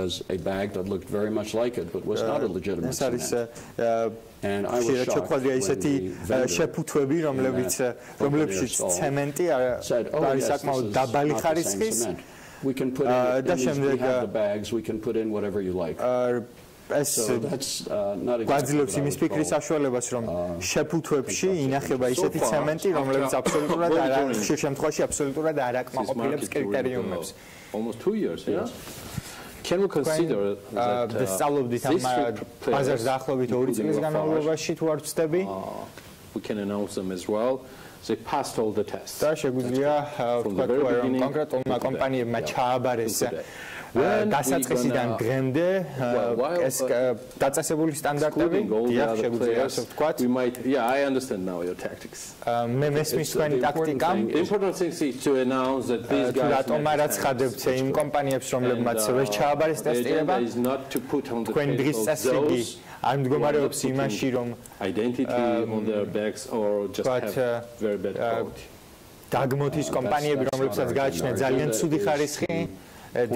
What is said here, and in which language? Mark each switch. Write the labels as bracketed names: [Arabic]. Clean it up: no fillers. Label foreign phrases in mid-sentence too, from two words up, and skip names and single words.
[Georgian] ეს არის შეგვიძლია ისეთი შეფუთვები, რომლებშიც ცემენტი არის საკმაოდ დაბალი ხარისხის და შემდეგ ეს გვაძლევს იმის ფიქრის საშუალებას, რომ შეფუთვებში ინახება ისეთი ცემენტი, რომელიც აბსოლუტურად ხშირ შემთხვევაში აბსოლუტურად არ აკმაყოფილებს კრიტერიუმებს. [English] Almost 2 years, yeah? Can we consider that [Georgian] სწავლობდით ამ ბაზარს დაახლოებით 2 წლის განმავლობაში თუ არ ვცდები? [English] We can announce them as well. They passed all the tests. [Georgian] და შეგვიძლია ვთქვათ, რომ კონკრეტულმა კომპანიებმა ჩააბარეს დასაწყისიდან დღემდე ეს დაწესებული სტანდარტები, დიახ, შეგვიძლია ასე ვთქვათ. [English] Yeah, I understand now your tactics. [Georgian] მე მესმის თქვენი ტაქტიკა. [English] The important thing is to announce that these guys [Georgian] რატომ არ აცხადებთ იმ კომპანიებს, რომლებმაც ვერ ჩააბარეს ტესტირება? თქვენ დღის წესრიგი არ მდგომარეობს იმაში, რომ [English] identity on their backs or just have very bad quality. [Georgian] დაგმოთ ის კომპანიები, რომლებსაც გააჩნიათ ძალიან ცუდი ხარისხი